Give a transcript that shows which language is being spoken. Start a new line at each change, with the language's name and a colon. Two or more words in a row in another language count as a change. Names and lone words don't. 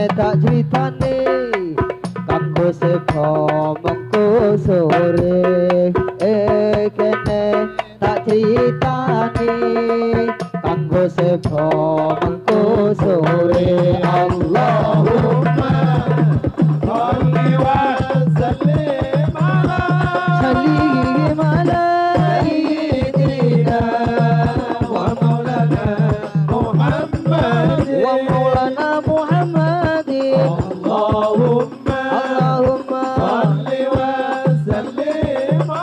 Javanese: tak critane kanggo sepo mengko sore kene tak critane kanggo sepo mengko sore
Arabic: اللهم صل وسلم على سيدنا ومولانا محمد اللهم صل وسلم